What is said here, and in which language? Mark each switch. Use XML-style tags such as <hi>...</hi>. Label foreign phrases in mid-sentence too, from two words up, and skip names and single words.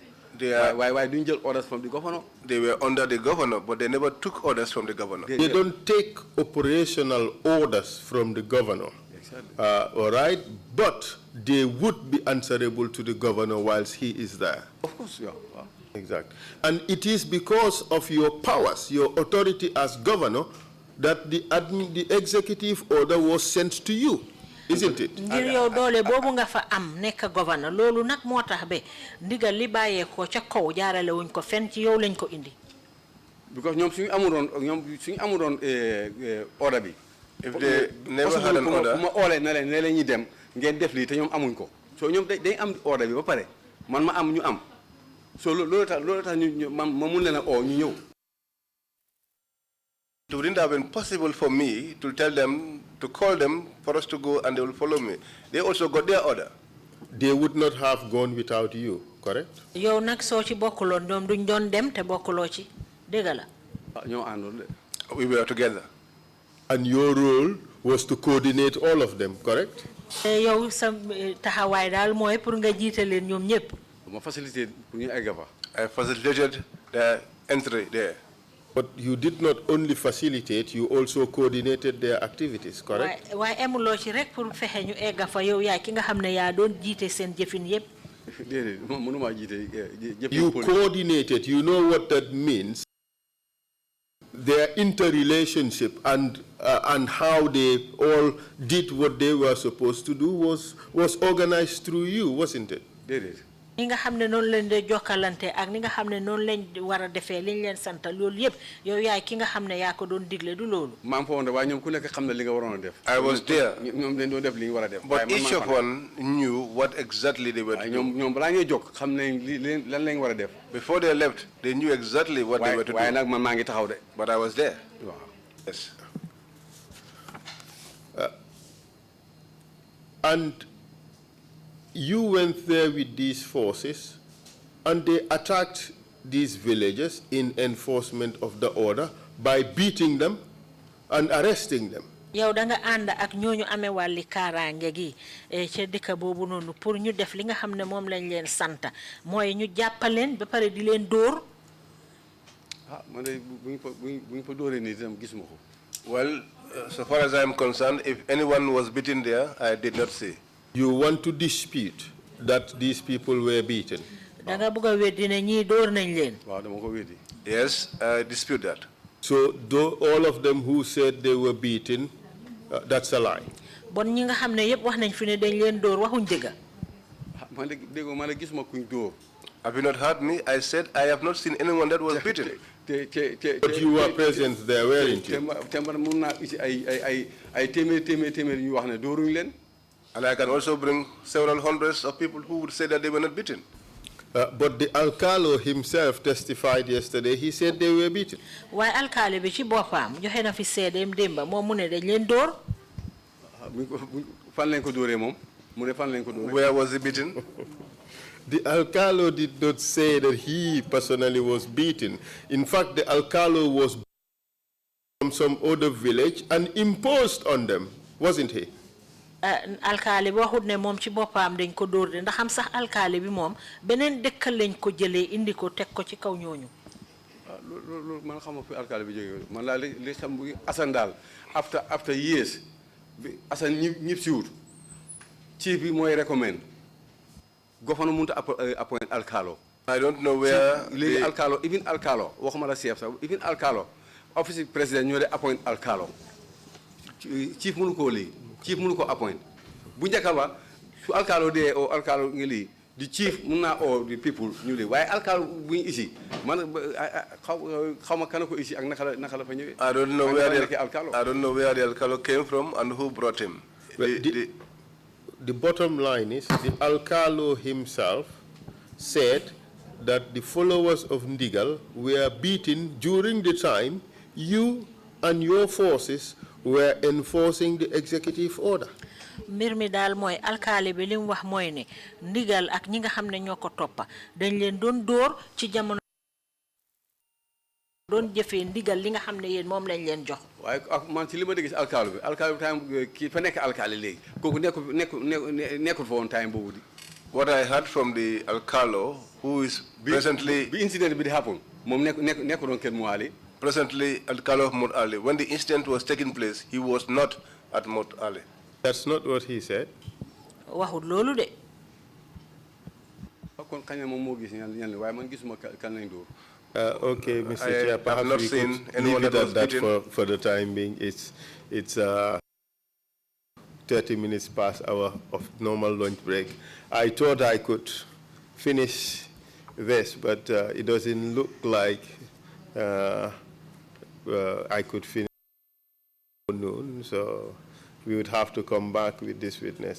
<en>Why didn't you orders from the governor? They were under the governor, but they never took orders from the governor. They don't take operational orders from the governor. Exactly. All right, but they would be answerable to the governor whilst he is there. Of course, yeah. Wow. Exactly. And it is because of your powers, your authority as governor, that the executive order was sent to you. Isn't it?</en> <wo>ngir yow doole boobu nga fa am nekk governor loolu nag moo tax ba ndigal li bàyyee ko ca kaw jaarale wuñ ko fenn ci yow lañ ko indi. because ñoom suñu amuloon order bi.</wo> <en>if they never had an order.</en> <wo>ma oolee ne leen ñi dem ngeen def lii te ñoom amuñ ko so ñoom day am order bi ba pare man ma am ñu am so loolu tax ñu ma mun leen a oo ñu ñëw.</wo> <en>It wouldn't have been possible for me to tell them, to call them for us to go and they will follow me. They also got their order. They would not have gone without you, correct?</en> <wo>Yow nak so ci bokkulon ñom duñ doon dem te bokkulo ci. Dégg la. Ñoo àndoon.</wo> <en>We were together. And your role was to coordinate all of them, correct?</en> <wo>Yow sa taxawaay daal mooy pour nga jiite leen ñoom ñëpp. Ma facilité pour ñu egg fa.</wo> <en>I facilitated their entry there. But you did not only facilitate, you also coordinated their activities, correct?</en> <wo>Waaye emuloo ci rek pour fexe ñu egg fa yow yaay ki nga xam ne yaa doon jiite seen jëfin yëpp.</wo> <en>You coordinated, you know what that means. Their interrelationship and how they all did what they were supposed to do was organized through you, wasn't it? Did it?</en> <wo>Ni nga xam ne noonu leen de jokkalante ak ni nga xam ne noonu leen war a defee liñ leen sant loolu yëpp yow yaay ki nga xam ne yaa ko doon digle du loolu. maa ngi fa woon de waaye ñoom ku nekk xam na li nga waroon a def.</wo> <en>I was there.</en> <wo>ñoom dañ doon def li ñu war a def.</wo> <en>But each of one knew what exactly they were to do.</en> <wo>ñoom balaa ñuy jóg xam nañ lan lañ war a def.</wo> <en>Before they left, they knew exactly what they were to do.</en> <wo>waaye nag man maa ngi taxaw de.</wo> <en>But I was there. Wow. Yes. And you went there with these forces, and they attacked these villagers in enforcement of the order by beating them and arresting them.</en> <wo>yow da nga ànd ak ñooñu amee wàlli kaaraange gi ca dëkk boobu noonu pour ñu def li nga xam ne moom lañ leen santa mooy ñu jàppaleen ba pare di leen dóor. man de buñ fa dóoree nii itam gisuma ko.</wo> <en>Well, so far as I am concerned, if anyone was beaten there, I did not see. You want to dispute that these people were beaten?</en> <wo>da nga bëgg a weddi ne ñii dóor nañ leen. waaw dama ko weddi.</wo> <en>Yes, I dispute that. So all of them who said they were beaten, that's a lie.</en> <wo>bon ñi nga xam ne yëpp wax nañ fi ne dañ leen dóor waxuñ dëgg. man de déggoo man de gisuma kuñ dóor.</wo> <en>Have you not heard me? I said I have not seen anyone that was beaten. But you were present there, weren't you? And I can also bring several hundreds of people who would say that they were not beaten. But the alcalde himself testified yesterday. He said they were beaten.</en> <wo>Why alcalde bi ci boppam joxe na fi seedeem démba moom mu ne dañ leen dóor. fan lañ ko dóoree moom mu ne fan lañ ko dóoree.</wo> <en>Where was he beaten? The alcalde did not say that he personally was beaten. In fact, the alcalde was from some other village and imposed on them, wasn't he?</en> <wo>Alkali bi waxut ne moom ci boppam dañ ko dóor de ndax xam sax alkali bi moom beneen dëkk lañ ko jëlee indi ko teg ko ci kaw ñooñu. loolu man xam fi alkali bi jógee man laa li xam bu Assane daal</wo> <en>after years</en> <wo>bi Assane ñib si wut chief bi mooy</wo> <en>recommend governor</en> <wo>mënut a appoint alkalo.</wo> <en>I don't know where</en> <wo>léegi alkalo even alkalo waxuma la chef sax even alkalo office président ñoo de appoint alkalo chief mënu koo lii chief mënu ko appoint bu njëkk ba su alkalo dee o alkalo ngi lii di chief mun naa oo di people ñu lii waaye alkalo bu ñu isi man xaw ma kan ko isi ak naka la fa ñëwee.</wo> <en>I don't know where the alkalo came from and who brought him. The bottom line is the alcalde himself said that the followers of Ndigal were beaten during the time you and your forces were enforcing the executive order.</en> <wo>mbir mi daal mooy alkaali bi li mu wax mooy ne Ndigal ak ñi nga xam ne ñoo ko toppa dañ leen doon dóor ci jamono doon jëfee ndigal li nga xam ne yéen moom lañ leen jox. waaye man ci li ma dégg si alkaali bi time kii fa nekk alkaali léegi kooku nekkul fa woon time boobu di.</wo> <en>What I heard from the alcalde who is presently.</en> <wo>bi incident bi di happen moom nekku doon Kër Muali.</wo> <en>Presently alcalde of Mount Ali. When the incident was taking place, he was not at Mount Ali. That's not what he said.</en> <wo>waxut loolu de. kon kañ moom moo gis ñan waaye man gisuma kan lañ dóor.</wo> <en>Okay, Mr. Chair, perhaps we could leave it at that for the time being. It's 30 minutes past our of normal lunch break. I thought I could finish this, but it doesn't look like I could finish noon, so we would have to come back with this witness.</en>